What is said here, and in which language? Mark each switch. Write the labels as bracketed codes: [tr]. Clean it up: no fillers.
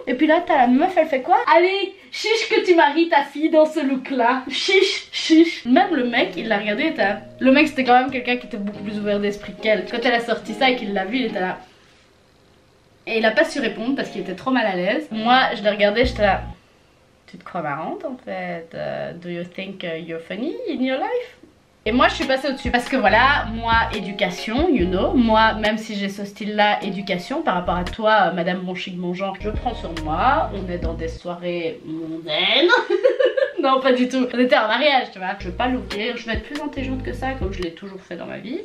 [fr] Et puis là t'as la meuf, elle fait quoi? Allez, chiche que tu maries ta fille dans ce look là. Chiche, chiche. Même le mec, il l'a regardé et était là. Le mec c'était quand même quelqu'un qui était beaucoup plus ouvert d'esprit qu'elle. Quand elle a sorti ça et qu'il l'a vu, il était là. Et il a pas su répondre parce qu'il était trop mal à l'aise. Moi je l'ai regardé, j'étais là. Tu te crois marrante en fait? [en] Do you think you're funny in your life? [fr] Et moi je suis passée au-dessus parce que voilà, moi éducation, [en] you know, [fr] moi même si j'ai ce style là, éducation par rapport à toi, madame bon chic bon genre, je prends sur moi, on est dans des soirées mondaines. Non pas du tout, on était en mariage tu vois, je vais pas l'ouvrir, je vais être plus intelligente que ça comme je l'ai toujours fait dans ma vie.